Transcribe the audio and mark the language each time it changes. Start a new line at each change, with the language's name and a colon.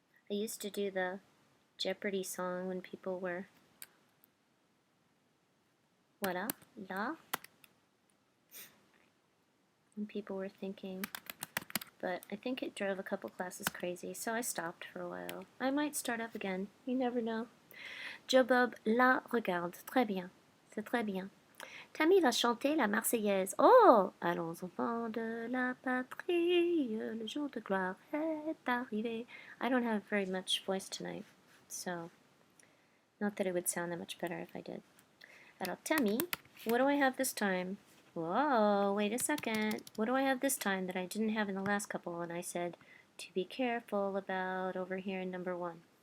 English: I used to do the Jeopardy song when people were voilà, là, when people were thinking, but I think it drove a couple classes crazy, so I stopped for a while. I might start up again, you never know.
French: Joe Bob la regarde, très bien, c'est très bien. Tammy va chanter la Marseillaise. Oh, allons enfants de la patrie, le jour de gloire est arrivé.
English: I don't have very much voice tonight, so not that it would sound that much better if I did. Alors, Tammy, what do I have this time? Whoa, wait a second. What do I have this time that I didn't have in the last couple? And I said, to be careful about over here in number 1.